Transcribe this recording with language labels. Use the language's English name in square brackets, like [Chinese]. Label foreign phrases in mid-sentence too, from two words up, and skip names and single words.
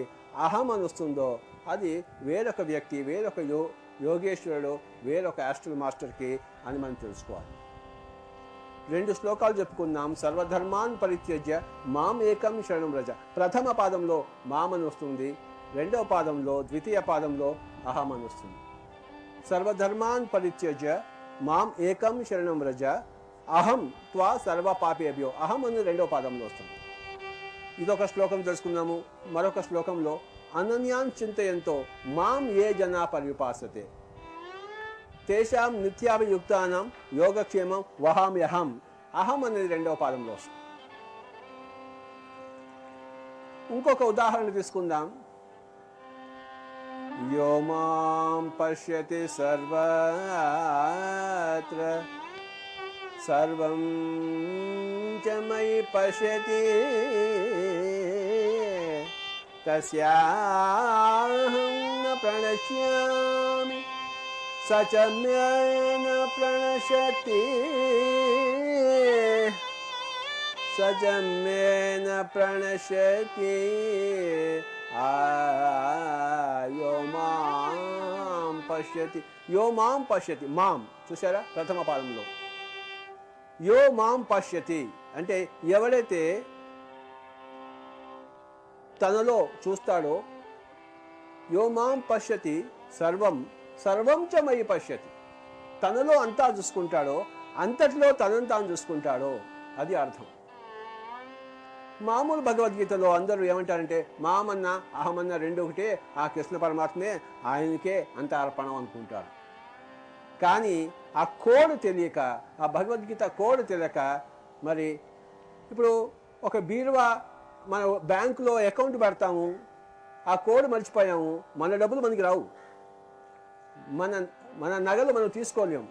[Telugu] అహం అని వస్తుందో అది వేరొక వ్యక్తి, వేరొక యోగేశ్వరుడు, వేరొక [English] astral master [Telugu] అని మనం తెలుసుకోవాలి. 2 శ్లోకాలు చెప్పుకున్నాం. [Sanskrit] సర్వధర్మాన్ పరిత్యజ్య మాం ఏకం శరణం వ్రజ. [Telugu] ప్రథమ పాదంలో మాం అని వస్తుంది, రెండవ పాదంలో ద్వితీయ పాదంలో అహం అని వస్తుంది. [Sanskrit] సర్వధర్మాన్ పరిత్యజ్య మాం ఏకం శరణం వ్రజ అహం త్వా సర్వ పాపేభ్యో. [Telugu] అహం అని రెండవ పాదంలో వస్తుంది. ఇదొక శ్లోకం తెలుసుకున్నాము. మరొక శ్లోకంలో [Sanskrit] అనన్యాన్ చింతయంతో మాం ఏ జనా పర్యుపాసతే తేషాం నిత్యాభియుక్తానం యోగక్షేమం వహామ్యహం. [Telugu] అహం అనేది రెండవ పాదంలో వస్తుంది. ఇంకొక ఉదాహరణ తీసుకుందాం. [Sanskrit] యో మాం పశ్యతి సర్వత్ర సర్వం చ మయి పశ్యతి తస్యాహం న ప్రణశ్యామి స చ మే న ప్రణశ్యతి స చ మే న ప్రణశ్యతి యో మాం పశ్యతి. యో మాం పశ్యతి, [Telugu] మాం చూసారా ప్రథమ పాదంలో. [Sanskrit] యో మాం పశ్యతి [Telugu] అంటే ఎవడైతే తనలో చూస్తాడో, [Sanskrit] యో మాం పశ్యతి సర్వం సర్వం చ మయి పశ్యతి, [Telugu] తనలో అంతా చూసుకుంటాడో, అంతటిలో తనను తాను చూసుకుంటాడో అది అర్థం. మామూలు భగవద్గీతలో అందరూ ఏమంటారంటే మామన్నా అహమన్నా రెండు ఒకటే, ఆ కృష్ణ పరమాత్మే, ఆయనకే అంత అర్పణం అనుకుంటారు. కానీ ఆ కోడ్ తెలియక, ఆ భగవద్గీత కోడ్ తెలియక, మరి ఇప్పుడు ఒక బీరువా మన బ్యాంకులో అకౌంట్ పెడతాము, ఆ కోడ్ మర్చిపోయాము, మన డబ్బులు మనకి రావు, మన మన నగలు మనం తీసుకోలేము.